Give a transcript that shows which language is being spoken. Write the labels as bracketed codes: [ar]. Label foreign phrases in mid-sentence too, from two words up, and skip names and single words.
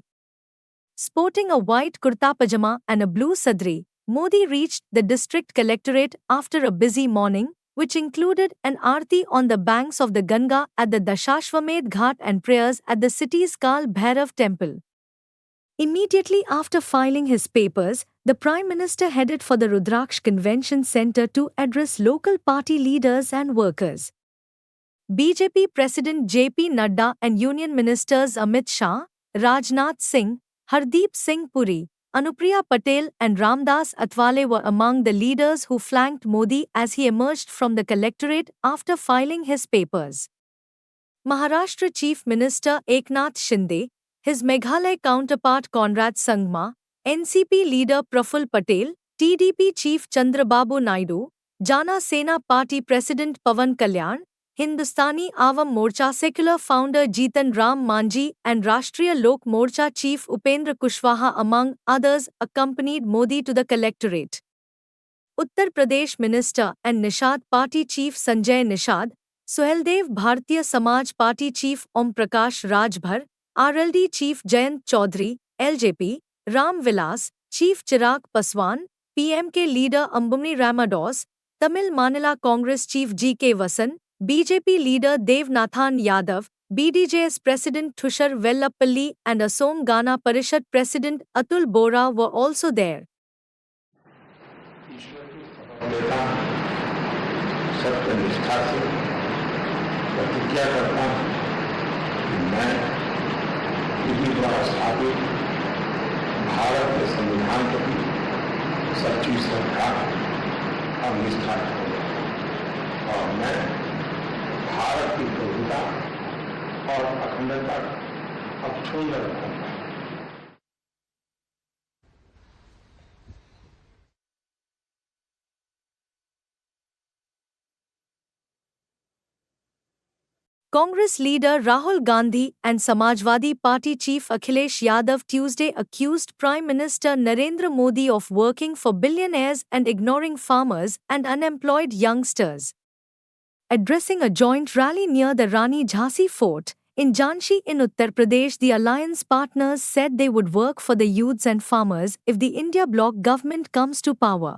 [en] Sporting a white kurta pajama and a blue sadri, Modi reached the district collectorate after a busy morning, which included an aarti on the banks of the Ganga at the Dashashwamedh Ghat and prayers at the city's Kal Bhairav temple. Immediately after filing his papers, the Prime Minister headed for the Rudraksh Convention Centre to address local party leaders and workers. BJP President JP Nadda and Union Ministers Amit Shah, Rajnath Singh, Hardeep Singh Puri, Anupriya Patel and Ramdas Athwale were among the leaders who flanked Modi as he emerged from the collectorate after filing his papers. Maharashtra Chief Minister Eknath Shinde, his Meghalaya counterpart Conrad Sangma, NCP leader Praful Patel, TDP Chief Chandrababu Naidu, Jana Sena Party President Pawan Kalyan, Hindustani Awam Morcha secular founder Jitan Ram Manjhi and Rashtriya Lok Morcha Chief Upendra Kushwaha among others accompanied Modi to the collectorate. Uttar Pradesh Minister and Nishad Party Chief Sanjay Nishad, Suheldev Bharatiya Samaj Party Chief Om Prakash Rajbhar, RLD Chief Jayant Chaudhary, LJP, Ram Vilas, Chief Chirag Paswan, PMK leader Ambumni Ramados, Tamil Manila Congress Chief GK Vasan, BJP leader Devnathan Yadav, BDJS President Thushar Vellappalli and Assam Gana Parishad President Atul Bora were also there. [hi] भारत के संविधान के 25 श्रद्धा और निष्ठा और मैं भारत की प्रभुता और अखंडता अक्षुण्ण रखूंगा। [en] Congress leader Rahul Gandhi and Samajwadi Party chief Akhilesh Yadav Tuesday accused Prime Minister Narendra Modi of working for billionaires and ignoring farmers and unemployed youngsters. Addressing a joint rally near the Rani Jhansi Fort in Jhansi in Uttar Pradesh, the alliance partners said they would work for the youths and farmers if the India bloc government comes to power.